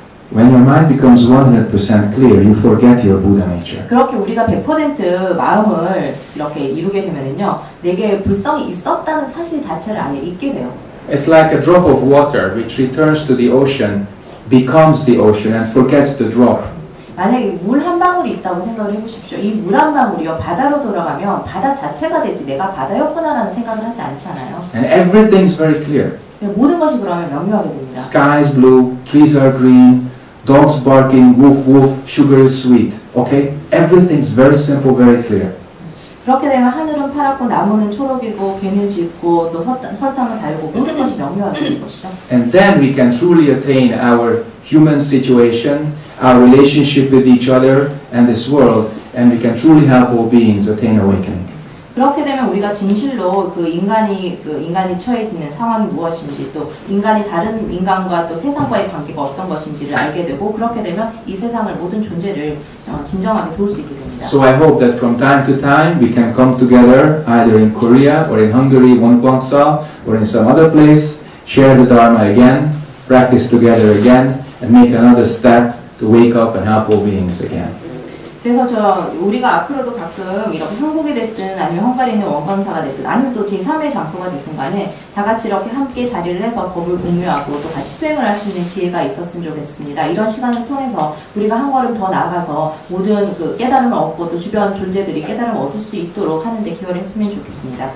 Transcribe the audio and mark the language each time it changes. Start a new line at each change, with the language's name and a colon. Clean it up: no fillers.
English: When your mind becomes 100% clear, you forget your Buddha nature.
Korean: 그렇게 우리가 100% 마음을 이렇게 이루게 되면은요, 내게 불성이 있었다는 사실 자체를 아예 잊게 돼요.
English: It's like a drop of water which returns to the ocean, becomes the ocean and forgets the drop.
Korean: 만약에 물 한 방울이 있다고 생각을 해보십시오. 이 물 한 방울이요, 바다로 돌아가면 바다 자체가 되지 내가 바다였구나라는 생각을 하지 않지 않아요.
English: And everything's very clear.
Korean: 모든 것이 그러면 명료하게 됩니다.
English: Sky is blue, trees are green, dogs barking, woof woof, sugar is sweet. Okay? Everything's very simple, very clear.
Korean: 그렇게 되면 하늘은 파랗고 나무는 초록이고 배는 짙고 또 설탕은 달고 모든 것이 명료하게 되는 것이죠.
English: And then we can truly attain our human situation, our relationship with each other and this world, and we can truly help all beings attain awakening.
Korean: 그렇게 되면 우리가 진실로 그 인간이 처해 있는 상황이 무엇인지 또 인간이 다른 인간과 또 세상과의 관계가 어떤 것인지를 알게 되고 그렇게 되면 이 세상을 모든 존재를 진정하게 도울 수 있게 됩니다.
English: So I hope that from time to time we can come together either in Korea or in Hungary, Wonkwangsa, or in some other place, share the Dharma again, practice together again, and make another step to wake up and help all beings again.
Korean: 그래서 우리가 앞으로도 가끔 이렇게 한국이 됐든 아니면 헝가리에 있는 원건사가 됐든 아니면 또 제3의 장소가 됐든 간에 다 같이 이렇게 함께 자리를 해서 법을 공유하고 또 같이 수행을 할 수 있는 기회가 있었으면 좋겠습니다. 이런 시간을 통해서 우리가 한 걸음 더 나아가서 모든 그 깨달음을 얻고 또 주변 존재들이 깨달음을 얻을 수 있도록 하는 데 기여를 했으면 좋겠습니다.